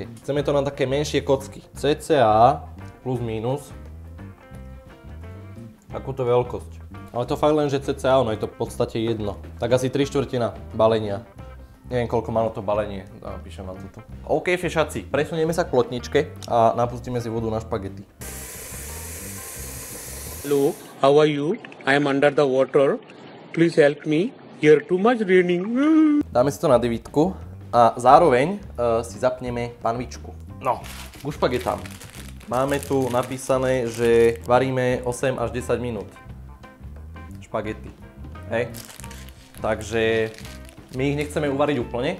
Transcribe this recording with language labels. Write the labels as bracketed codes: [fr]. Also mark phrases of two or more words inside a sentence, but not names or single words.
[sk] Chceme to na také menšie kocky. Cca plus minus takúto veľkosť. Ale to fakt len, že cca, ono je to v podstate jedno. Tak asi 3/4 balenia. Neviem, koľko malo to balenie, napíšem vám toto. OK, fešáci, presunieme sa k plotničke a napustíme si vodu na špagety. [en] Hello, how are you? I am under the water. Please help me. Here too much raining. [sk] Dáme si to na 9 a zároveň si zapneme panvičku. No, k špagetám. Máme tu napísané, že varíme 8 až 10 minút. Špagety. Hej. Takže my ich nechceme uvariť úplne.